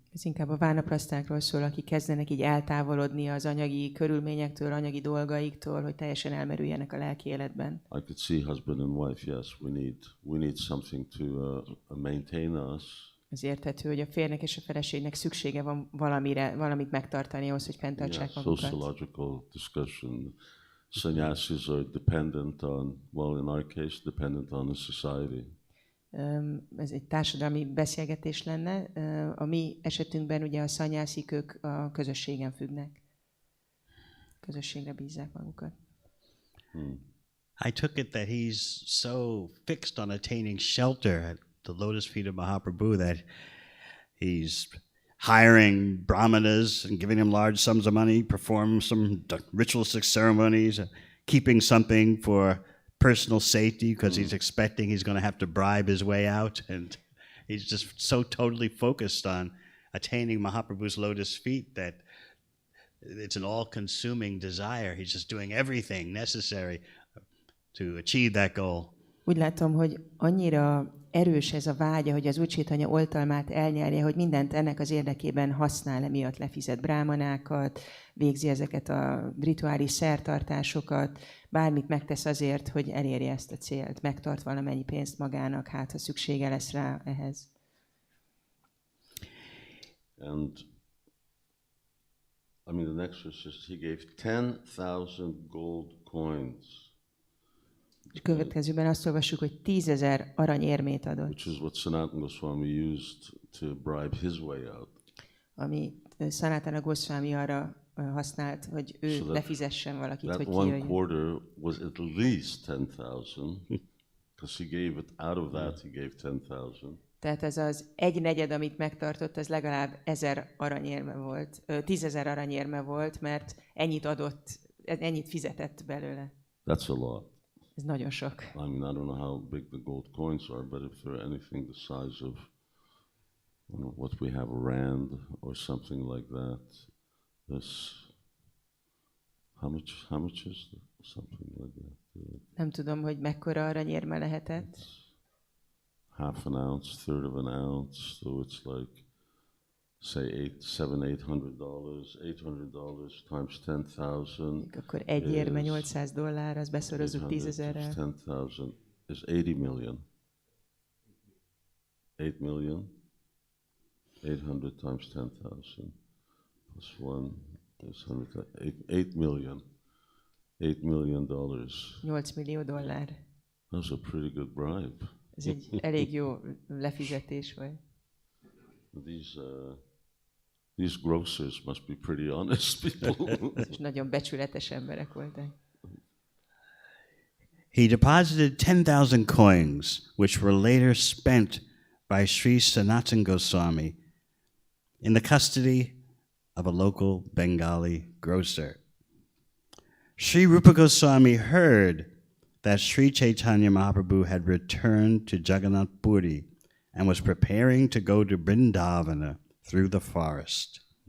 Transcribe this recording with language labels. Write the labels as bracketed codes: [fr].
[hu] Ez inkább a vánaprasztákról szól, akik kezdenek így eltávolodni az anyagi körülményektől, anyagi dolgaiktól, hogy teljesen elmerüljenek a lelki életben. [en] I could see husband and wife, yes, we need something to maintain us. [hu] Ez érthető, hogy a férnek és a feleségnek szüksége van valamire, valamit megtartani ahhoz, hogy fenntartsák magukat. [en] Sociological discussion. Sannyasis are dependent on, well, in our case, dependent on the society. [hu] Ez egy társadalmi beszélgetés lenne. A mi esetünkben ugye a szannyászik, ők a közösségen függnek. Közösségre bízzák magukat. [en] I took it that he's so fixed on attaining shelter at the lotus feet of Mahaprabhu that he's hiring brahmanas and giving them large sums of money, perform some ritualistic ceremonies, keeping something for personal safety because he's expecting he's going to have to bribe his way out, and he's just so totally focused on attaining Mahaprabhu's lotus feet that it's an all-consuming desire. He's just doing everything necessary to achieve that goal. [hu] Úgy látom, hogy annyira erős ez a vágya, hogy az Úr Chaitanya oltalmát elnyerje, hogy mindent ennek az érdekében használ, emiatt lefizet brámanákat, végzi ezeket a rituális szertartásokat, bármit megtesz azért, hogy elérje ezt a célt, megtart valamennyi pénzt magának, hát ha szüksége lesz rá ehhez. [en] And I mean, the next verse is he gave 10,000 gold coins. [hu] És következőben azt olvassuk, hogy 10,000 aranyérmét adott. [en] Which is what Sanatana Gosvāmī used to bribe his way out. [hu] Ami Sanatana Gosvāmī arra használt, hogy ő lefizessen valakit, hogy kijöjjön. [en] That one quarter was at least 10,000, because he gave it out of that, he gave 10,000. [hu] Tehát ez az egy negyed, amit megtartott, az legalább 1000 aranyérme volt, 10,000 aranyérme volt, mert ennyit adott, ennyit fizetett belőle. [en] That's a lot. [hu] Ez nagyon sok. [en] I mean, I don't know how big the gold coins are, but if they're anything the size of what we have, a rand or something like that, this, how much is something like that? [hu] Nem tudom, hogy mekkora aranyérme lehetett. [en] Half an ounce, third of an ounce, so it's like, say, $800 times 10,000. [hu] Akkor egy érme $800, az beszorozzuk 10,000-rel. [en] 10,000 is 80 million. 8 million. 800 times 10,000 plus 1 is 8 million. $8 million. [hu] $8 millió. [en] That was a pretty good bribe. [hu] Ez egy elég jó lefizetés volt. [en] These grocers must be pretty honest people. [hu] És nagyon becsületes emberek voltak. [en] He deposited 10,000 coins, which were later spent by Sri Sanatana Goswami in the custody of a local Bengali grocer. Sri Rūpa Goswami heard that Sri Caitanya Mahaprabhu had returned to Jagannath Puri and was preparing to go to Vrindavana through the forest.